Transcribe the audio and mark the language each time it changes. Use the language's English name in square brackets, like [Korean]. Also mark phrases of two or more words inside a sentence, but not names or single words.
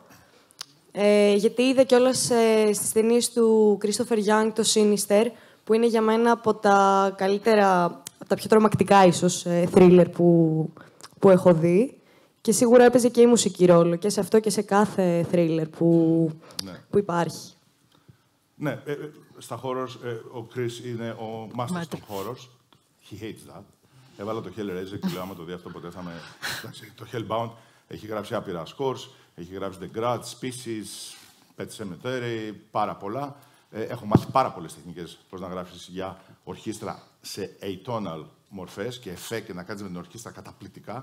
[Greek] Γιατί είδα κιόλας στις ταινίες του Christopher Young, το Sinister, που είναι για μένα από τα καλύτερα, από τα πιο τρομακτικά ίσως thriller που έχω δει. Και σίγουρα έπαιζε και η μουσική ρόλο και σε αυτό και σε κάθε thriller που υπάρχει. Ναι, στα horrors, ο Chris είναι ο masters των horrors. [English] He hates that. [Greek] Έβαλα το Hellraiser και λέω, άμα το δει αυτό ποτέ θα με... Το Hellbound έχει γράψει άπειρα scores, έχει γράψει The Grudge, Species, Pet Sematary, πάρα πολλά. Έχω μάθει πάρα πολλές τεχνικές πώς να γράψεις για ορχήστρα σε atonal μορφές και εφέ και να κάνεις με την ορχήστρα καταπληκτικά.